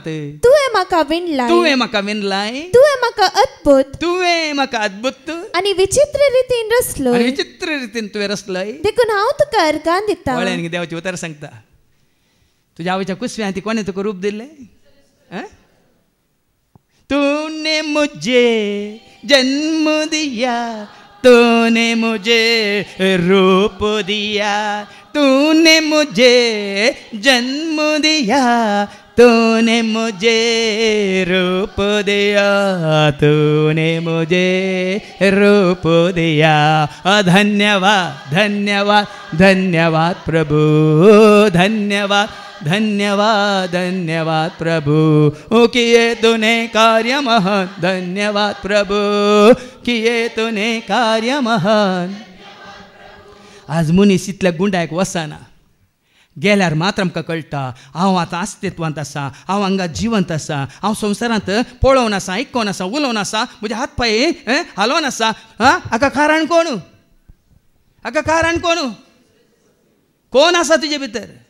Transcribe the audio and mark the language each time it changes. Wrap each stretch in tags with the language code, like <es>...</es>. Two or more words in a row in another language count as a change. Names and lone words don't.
<kok>तुवें म्हाका विणलाय. तुवें म्हाका विणलाय. तुवें म्हाका अद्भुत, तुवें म्हाका अद्भुत आनी विचित्र रितीन रचलो. विचित्र रितीन तुवें रचलय. देखून हांव तुका अर्गां दिता. वळ्यान देवाची उतर सांगता. तुज्या आवयच्या कुसव्यांत कोणें तुका रूप दिलें.</kok> <hi>तूने मुझे जन्म दिया, तूने मुझे रूप दिया, तूने मुझे जन्म दिया, तूने मुझे रूप दिया, तूने मुझे रूप दिया. धन्यवाद धन्यवाद धन्यवाद प्रभु, धन्यवाद धन्यवाद धन्यवाद प्रभु, किए तूने कार्य महान. धन्यवाद प्रभु, किए तूने कार्य महान.</hi> <kok>आज मनीस इतल्या गुंडायक वसना. गेल्यार मात्र आमकां कळटा हांव आतां अस्तित्वांत आसा, हांव हांगा जिवंत आसा, हांव संवसारांत पळोवन आसा, आयकोन आसा, उलोवन आसा, म्हजे हात पांय हालोवन आसा. हाका कारण कोण, हाका कारण कोण, कोण आसा तुजे भितर.</kok>